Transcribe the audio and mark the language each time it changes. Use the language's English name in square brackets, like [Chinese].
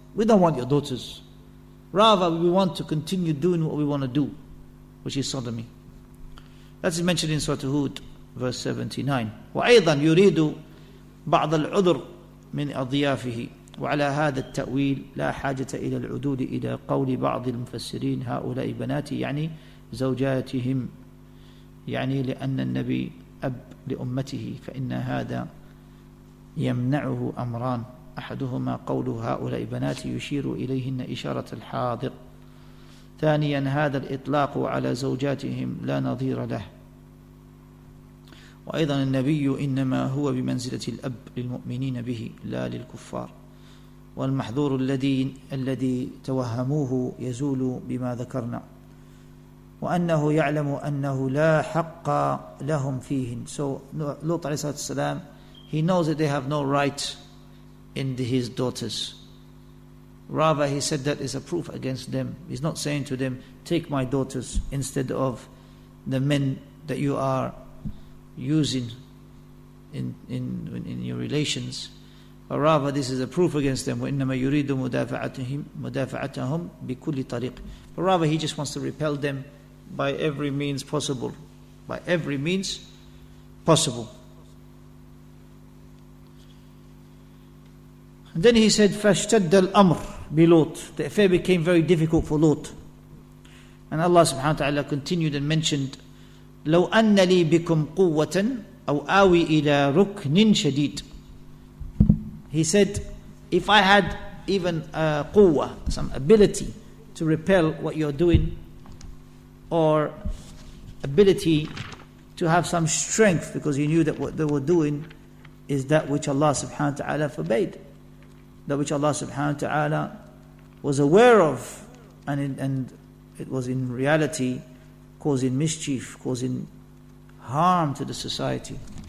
[English] We don't want your daughters. Rather, we want to continue doing what we want to do, which is sodomy. That's mentioned in Surah Hud, verse 79. [Arabic] وَأَيْضًا يُرِيدُ بَعْضَ الْعُذْرِ مِنْ أَضْيَافِهِ. وعلى هذا التأويل لا حاجة إلى العدول إلى قول بعض المفسرين هؤلاء بناتي يعني زوجاتهم يعني لأن النبي أب لأمته فإن هذا يمنعه أمران أحدهما قول هؤلاء بناتي يشير إليهن إشارة الحاضر ثانيا هذا الإطلاق على زوجاتهم لا نظير له وأيضا النبي إنما هو بمنزلة الأب للمؤمنين به لا للكفار والمحظور الذي توهموه يزول بما ذكرنا وأنه يعلم أنه لا حق لهم فيهن. [English] So Lut alayhi salam, he knows that they have no right in his daughters. Rather he said that is a proof against them. He's not saying to them, take my daughters instead of the men that you are using in your relations. But rather this is a proof against them. [Arabic] وَإِنَّمَا يُرِيدُ مُدَافَعَتَهُمْ بِكُلِّ طَرِيقٍ. [English] But rather he just wants to repel them by every means possible. By every means possible. And then he said, [Arabic] فَاشْتَدَّ الْأَمْرِ بِلُوط. [English] The affair became very difficult for Lut. And Allah subhanahu wa ta'ala continued and mentioned, [Arabic] لَوْ أَنَّ لِي بِكُمْ قُوَّةً أَوْ آوِي إِلَى رُكْنٍ شَدِيدٍ. [English] He said, if I had even quwwah, some ability to repel what you're doing, or ability to have some strength, because he knew that what they were doing is that which Allah subhanahu wa ta'ala forbade, that which Allah subhanahu wa ta'ala was aware of, and it was in reality causing mischief, causing harm to the society.